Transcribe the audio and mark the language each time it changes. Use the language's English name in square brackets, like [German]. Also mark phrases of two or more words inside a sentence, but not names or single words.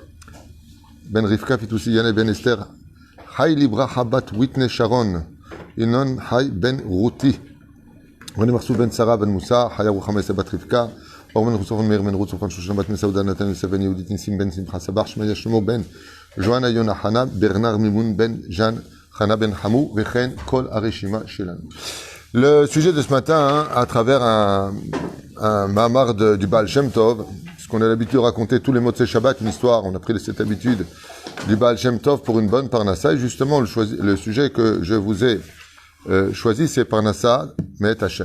[Hebrew] בן רבקה פיטוסי, ינאי בן אסתר, חי לברכה בת ויטנה שרון, ינון חי בן רותי, רוני מחסו בן שרה בן מוסא, חיה רוחמה יסה בת רבקה, אור בן חוסופן מאיר בן רות, סופן שושן בת מסעודה, נתן יוסף בן יהודית ניסים בן שמחה סבח, שמעיה שלמה בן ז'ואנה יונה חנה, ברנר מימון בן ז'אן חנה בן חמו, וכן כל הרשימה שלנו. [French] Le sujet de ce matin, à travers un mamar du Baal Shem Tov, ce qu'on a l'habitude de raconter tous les mots de ces Shabbat, une histoire, on a pris cette habitude du Baal Shem Tov pour une bonne parnassa, et justement le sujet que je vous ai choisi, c'est [Hebrew] פרנסה מאת השם.